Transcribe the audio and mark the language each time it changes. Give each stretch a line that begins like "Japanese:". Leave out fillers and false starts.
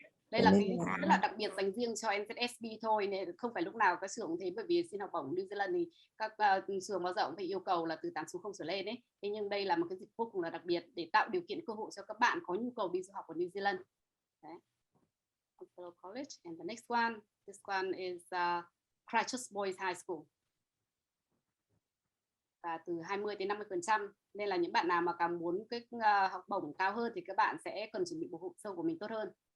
Vietnamese: Đây là cái rất là đặc biệt dành riêng cho NZSB thôi, nên không phải lúc nào các trường cũng thế, bởi vì xin học bổng New Zealand thì các trường bao giờ cũng phải yêu cầu là từ 8.0 trở lên ấy. Thế nhưng đây là một cái dịch vô cùng là đặc biệt để tạo điều kiện cơ hội cho các bạn có nhu cầu đi du học ở New Zealand. Đấy.
English: College, and the next one, this one is Christchurch Boys High School.
Vietnamese: Và từ 20 đến 50%, nên là những bạn nào mà càng muốn cái học bổng cao hơn thì các bạn sẽ cần chuẩn bị bộ hồ sơ của mình tốt hơn.